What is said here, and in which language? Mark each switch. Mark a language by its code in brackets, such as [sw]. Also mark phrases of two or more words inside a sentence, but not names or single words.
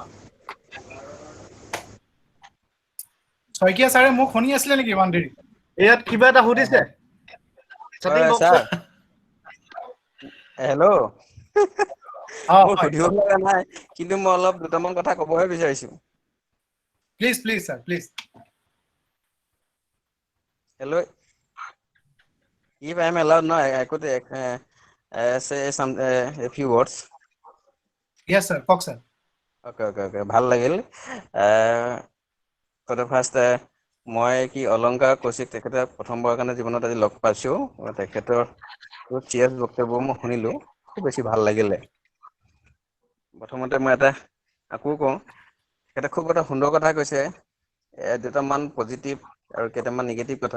[as] শইকীয়া ছাৰে মোক শুনি আছিলে নেকি ইমান দেৰি? ইয়াত কিবা এটা সুধিছে। হেল্ল', সুধিব লগা নাই, কিন্তু মই অলপ দুটামান কথা ক'বহে বিচাৰিছো। [en] Please, sir, please. Hello. If I am allowed now, I could say some a few words. Yes, sir. Talk, sir. Okay. [as] ভাল লাগিল। [en] For the first, [as] মই কি অলংকাৰ কৌশিক তেখেতে প্ৰথমবাৰৰ কাৰণে জীৱনত আজি লগ পাইছো। তেখেতৰ চিয়াছ বক্তব্য মই শুনিলো, খুব বেছি ভাল লাগিলে। প্ৰথমতে মই এটা আকৌ কওঁ, এটা খুব এটা সুন্দৰ কথা কৈছে, দুটামান পজিটিভ আৰু কেইটামান নিগেটিভ কথা।